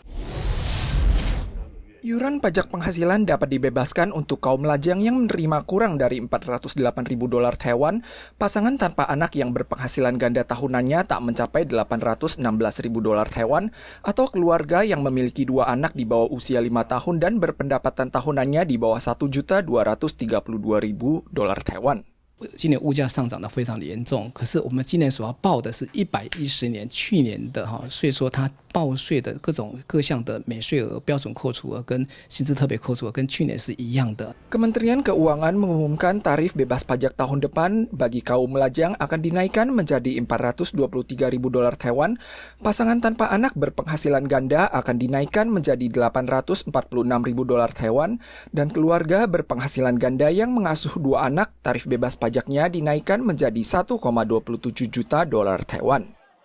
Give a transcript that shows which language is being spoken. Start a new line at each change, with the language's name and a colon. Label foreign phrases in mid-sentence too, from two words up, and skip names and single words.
Indonesian: Iuran pajak penghasilan dapat dibebaskan untuk kaum lajang yang menerima kurang dari $408.000 Taiwan, pasangan tanpa anak yang berpenghasilan ganda tahunannya tak mencapai $816.000 Taiwan, atau keluarga yang memiliki 2 anak di bawah usia 5 tahun dan berpendapatan tahunannya di bawah $1.232.000 Taiwan.
Chinese: 今年物价上涨得非常的严重，可是我们今年所要报的是110年去年的哈，所以说它报税的各项的免税额、标准扣除额跟薪资特别扣除额跟去年是一样的。
Indonesian: Kementerian Keuangan mengumumkan tarif bebas pajak tahun depan bagi kaum lajang akan dinaikkan menjadi $423.000 Taiwan, pasangan tanpa anak berpenghasilan ganda akan dinaikkan menjadi $846.000 Taiwan, dan keluarga berpenghasilan ganda yang mengasuh 2 anak tarif bebas pajaknya dinaikkan menjadi $1,27 juta Taiwan.